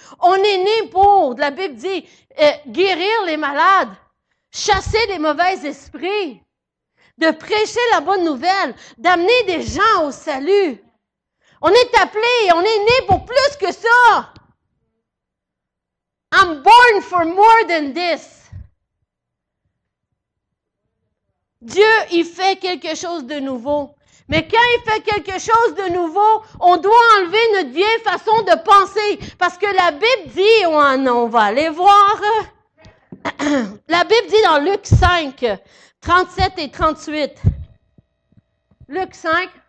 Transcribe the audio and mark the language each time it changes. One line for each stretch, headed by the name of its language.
French: On est né pour, la Bible dit, guérir les malades, chasser les mauvais esprits, de prêcher la bonne nouvelle, d'amener des gens au salut. On est appelé, on est né pour plus que ça.
English: I'm born for more than this.
French: Dieu, il fait quelque chose de nouveau. Mais quand il fait quelque chose de nouveau, on doit enlever notre vieille façon de penser. Parce que la Bible dit, on va aller voir. La Bible dit dans Luc 5, 37 et 38. Luc 5.